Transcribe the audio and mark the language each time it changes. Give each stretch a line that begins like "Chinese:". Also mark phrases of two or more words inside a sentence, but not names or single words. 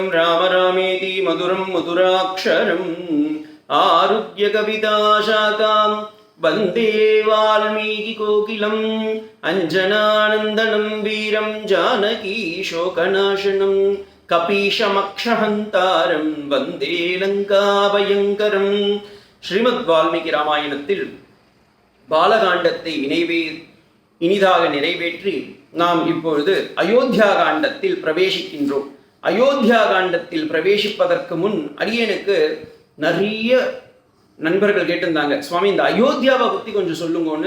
Sanskrit: राम रामेति मधुरं मधुराक्षरम् आरुह्यकविताशाखां वन्दे वाल्मीकिकोकिलम् अञ्जनानन्दनं वीरं जानकीशोकनाशनं कपीशमक्षहन्तारं वन्दे लङ्काभयङ्करम्
Tamil: ஸ்ரீமத் ராமாயணத்தில் பாலகாண்டத்தை இனிதாக நிறைவேற்றி நாம் இப்பொழுது அயோத்தியா காண்டத்தில் பிரவேசிக்கின்றோம். அயோத்தியா காண்டத்தில் பிரவேசிப்பதற்கு முன் அடியனுக்கு நிறைய நண்பர்கள் கேட்டிருந்தாங்க, சுவாமி இந்த அயோத்தியாவை பற்றி கொஞ்சம் சொல்லுங்கன்னு.